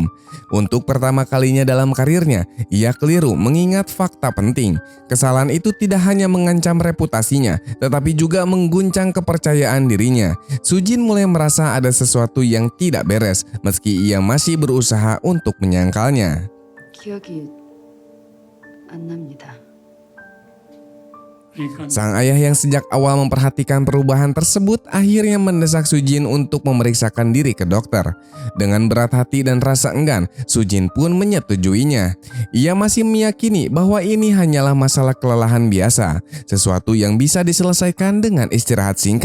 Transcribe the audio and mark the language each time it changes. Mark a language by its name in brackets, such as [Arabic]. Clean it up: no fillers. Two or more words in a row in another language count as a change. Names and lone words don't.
[Indonesian] Untuk pertama kalinya dalam karirnya, ia keliru mengingat fakta penting. Kesalahan itu tidak hanya mengancam reputasinya, tetapi juga mengguncang kepercayaan dirinya. Sujin mulai merasa ada sesuatu yang tidak beres, meski ia masih berusaha untuk menyangkalnya. [Korean] 기억이 안 납니다. [Indonesian] Sang ayah yang sejak awal memperhatikan perubahan tersebut akhirnya mendesak Sujin untuk memeriksakan diri ke dokter. Dengan berat hati dan rasa enggan, Sujin pun menyetujuinya. Ia masih meyakini bahwa ini hanyalah masalah kelelahan biasa, sesuatu yang bisa diselesaikan dengan istirahat singkat.